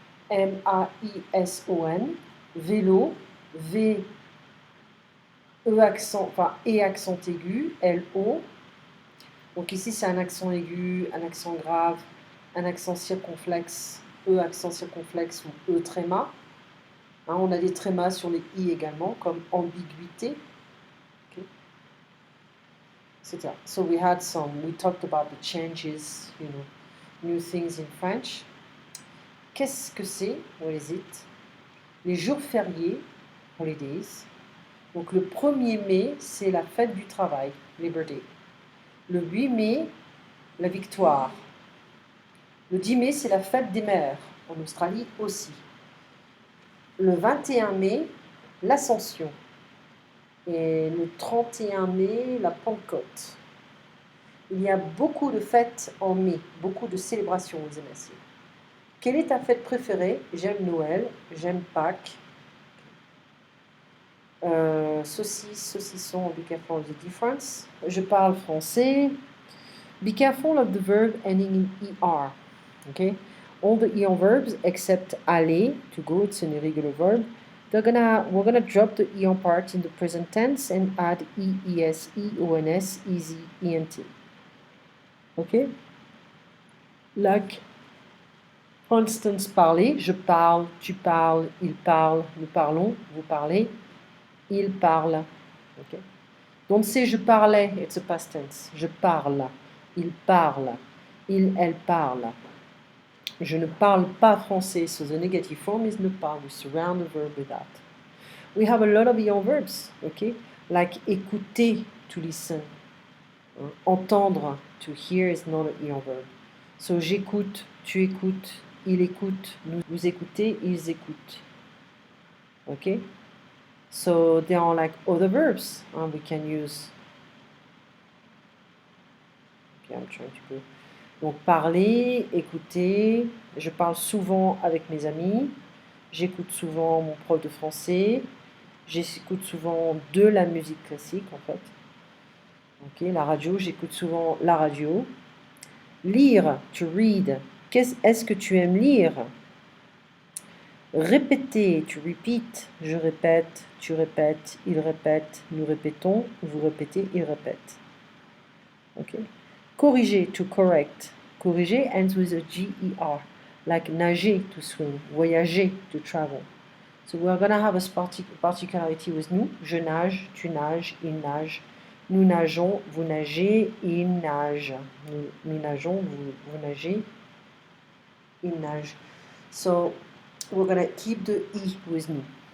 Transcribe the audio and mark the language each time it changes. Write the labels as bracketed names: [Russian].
[French] M-A-I-S-O-N, vélo, V, E accent, enfin, et accent aigu, L-O. Donc ici, c'est un accent aigu, un accent grave, un accent circonflexe, E accent circonflexe ou E tréma. On a des trémas sur les I également, comme ambiguïté. Okay. Etc. [English] So we talked about the changes, new things in French. [French] Qu'est-ce que c'est? [English] What is it? [French] Les jours fériés, holidays. Donc le 1er mai, c'est la fête du travail, Liberty. Le 8 mai, la victoire. Le 10 mai, c'est la fête des mères, en Australie aussi. Le 21 mai, l'Ascension. Et le 31 mai, la Pentecôte. Il y a beaucoup de fêtes en mai, beaucoup de célébrations aux MSC. Quelle est ta fête préférée? J'aime Noël, j'aime Pâques. Saucisse, saucisson, [English] be careful of the difference. [French] Je parle français. [English] Be careful of the verb ending in ER. Okay? All the ER verbs except aller, to go, it's an irregular verb. We're gonna drop the ER part in the present tense and add EES, EONS, easy, ENT. [French] Okay? [English] Like, for instance, [French] parler, je parle, tu parles, il parle, nous parlons, vous parlez, il parle. Okay? [English] Don't say [French] je parlais, [English] it's a past tense. [French] Je parle, il parle, elle parle. Je ne parle pas français, [English] so the negative form is ne parle. We surround the verb with that. We have a lot of ER verbs, okay? Like écouter, to listen. Entendre, to hear is not an ER verb. [French] So j'écoute, tu écoutes, il écoute, vous écoutez, ils écoutent. [English] Okay? So there are like other verbs we can use. Okay, I'm trying to go. [French] Donc parler, écouter. Je parle souvent avec mes amis. J'écoute souvent mon prof de français. J'écoute souvent de la musique classique en fait. Ok, la radio, j'écoute souvent la radio. Lire, [English] to read. [French] Est-ce que tu aimes lire? Répéter, [English] to repeat. [French] Je répète, tu répètes, il répète, nous répétons, vous répétez, il répète. Ok. Corriger, [English] to correct. corriger, ends with a G-E-R, like nager, to swim, voyager, to travel. So we're going to have a particularity with nous. [French] Je nage, tu nages, il nage. Nous nageons, vous nagez, il nage. Nous nageons, vous nagez, il nage. [English] So we're going to keep the I with nous.